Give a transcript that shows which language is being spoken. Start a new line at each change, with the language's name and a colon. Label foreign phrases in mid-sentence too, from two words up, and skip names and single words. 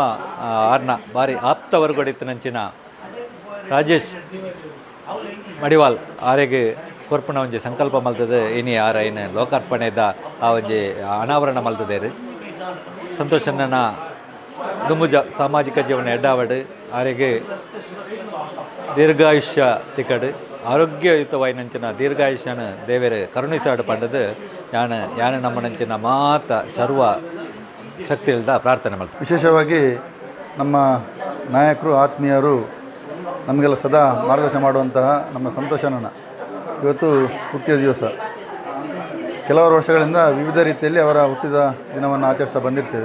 Tulu: ಆರ್ನ ಬಾರಿ ಆಪ್ತವರ್ಗೊಡಿತನಂಚಿನ ರಾಜೇಶ್ ಮಡಿವಾಲ್ ಆರೆಗೆ ಕೊರ್ಪಣ ಒಂಜಿ ಸಂಕಲ್ಪ ಮಲ್ತದೆ ಇನಿ ಆರ ಏನು ಲೋಕಾರ್ಪಣೆದ ಆ ಒಂಜಿ ಅನಾವರಣ ಮಲ್ತದೇರು ಸಂತೋಷನ ದುಮುಜ ಸಾಮಾಜಿಕ ಜೀವನ ಎಡ್ಡಾವಡು ಆರೆಗೆ ದೀರ್ಘಾಯುಷ್ಯ ತಿಕ್ಕಡು ಆರೋಗ್ಯಯುತವಾಯಿನಂಚಿನ ದೀರ್ಘಾಯುಷ್ಯನ ದೇವರೇ ಕರುಣಿಸಾಡು ಪಂಡದು ಯಾನ ನಮ್ಮನಂಚಿನ ಮಾತ
Kannada: ಸರ್ವ ಶಕ್ತಿಯಿಂದ ಪ್ರಾರ್ಥನೆ ಮಾಡ್ತಾರೆ. ವಿಶೇಷವಾಗಿ ನಮ್ಮ ನಾಯಕರು, ಆತ್ಮೀಯರು, ನಮಗೆಲ್ಲ ಸದಾ ಮಾರ್ಗದರ್ಶನ ಮಾಡುವಂತಹ ನಮ್ಮ ಸಂತೋಷನ ಇವತ್ತು ಹುಟ್ಟಿದ ದಿವಸ. ಕೆಲವರು ವರ್ಷಗಳಿಂದ ವಿವಿಧ ರೀತಿಯಲ್ಲಿ ಅವರ ಹುಟ್ಟಿದ ದಿನವನ್ನು ಆಚರಿಸ್ತಾ ಬಂದಿರ್ತೇವೆ.